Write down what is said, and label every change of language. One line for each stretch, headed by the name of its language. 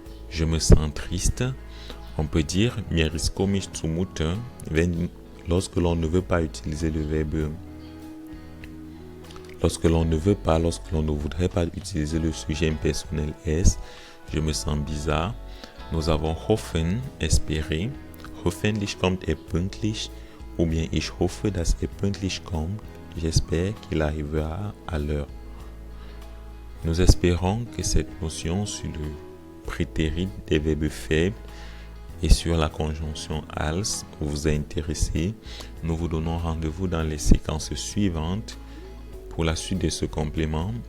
French: Je me sens triste. On peut dire
German: mir ist komisch zumute
French: lorsque l'on ne veut pas utiliser le verbe. Lorsque l'on ne voudrait pas utiliser le sujet impersonnel es, je me sens bizarre. Nous avons hoffen, espérer.
German: Hoffentlich kommt er pünktlich.
French: Ou bien
German: ich hoffe, dass er pünktlich kommt.
French: J'espère qu'il arrivera à l'heure. Nous espérons que cette notion sur le prétérit des verbes faibles et sur la conjonction als vous a intéressé. Nous vous donnons rendez-vous dans les séquences suivantes pour la suite de ce complément.